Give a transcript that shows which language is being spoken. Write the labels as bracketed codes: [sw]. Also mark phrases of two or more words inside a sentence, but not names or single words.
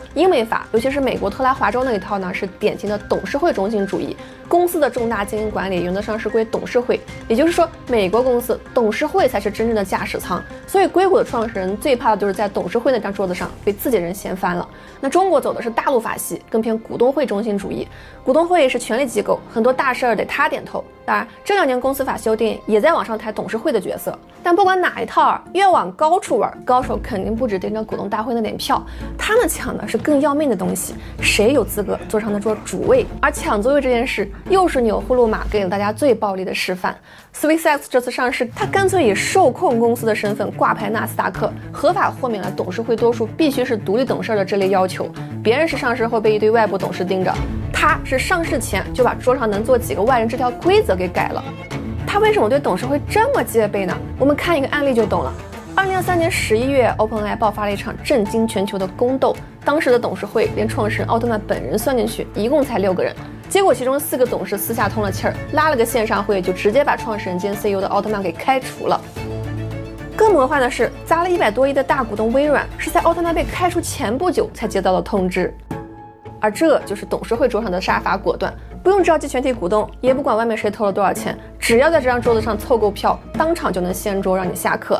[zh] 英美法，尤其是美國特拉華州那一套呢，是典型的董事會中心主義。公司的重大經營管理原則上是歸董事會，也就是說，美國公司董事會才是真正的駕駛艙。所以硅谷的創始人最怕的就是在董事會那張桌子上被自己人掀翻了。那中國走的是大陸法系，更偏股東會中心主義。股東會是權力機構，很多大事兒得他點頭。當然，這2年公司法修訂也在往上抬董事會的角色。但不管哪一套啊，越往高處玩，高手肯定不止盯着股東大會那點票，他們搶的是更要命的東西。誰有資格坐上那桌主位？而搶座位這件事，又是钮祜祿瑪給了大家最暴力的示範。SpaceX 這次上市，他乾脆以受控公司的身份掛牌納斯達克，合法豁免了董事會多數必須是獨立懂事的這類要求。別人是上市後被一堆外部董事盯着，他是上市前就把桌上能坐幾個外人這條規則給改了。他為什麼對董事會這麼戒備呢？我們看一個案例就懂了。2023年11月 ，OpenAI 爆發了一場震驚全球的宮鬥。當時的董事會連創始人奧特曼本人算進去，一共才6個人。結果其中4個董事私下通了氣兒，拉了個線上會，就直接把創始人兼 CEO 的奧特曼給開除了。更魔幻的是，砸了100多億的大股東微軟，是在奧特曼被開除前不久才接到了通知。而這就是董事會桌上的杀伐果斷，不用召集全体股東，也不管外面谁投了多少錢，只要在这张桌子上凑夠票，当场就能掀桌讓你下課。